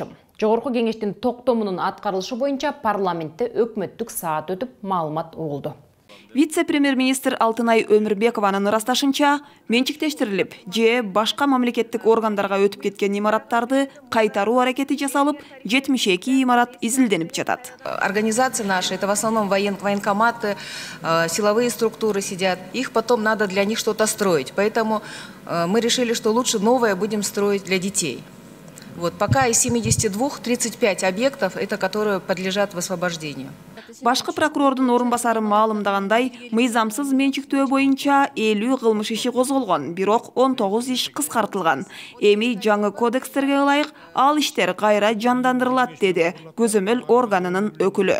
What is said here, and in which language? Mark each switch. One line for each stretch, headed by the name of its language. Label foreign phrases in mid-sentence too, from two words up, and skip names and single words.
Kyrgyz: Жогорку кеңештин токтомунун аткарылышы боюнча парламентте өкмөттүк саат өтүп маалымат угулду. Вице-премьер-министр Алтынай Өмүрбекованын ырасташынча, менчиктештирилип же башка мамлекеттик органдарга өтүп кеткен имараттарды кайтаруу аракети жасалып, 72 имарат изилденип жатат.
Russian: Организации наши, это в основном военкоматы, силовые структуры сидят. Их потом надо для них что-то строить. Поэтому мы решили, что лучше новое будем строить для детей. Вот, пока из 72 35 объектов, это которые подлежат высвобождению.
Kyrgyz: Башкы прокурордун орунбасары маалымдагандай, мыйзамсыз менчиктөө боюнча 50 кылмыш иши козголгон, бирок 19 иш кыскартылган. Эми жаңы кодекстерге ылайык ал иштер кайра жандандырылат, деди көзөмөл органынын өкүлү.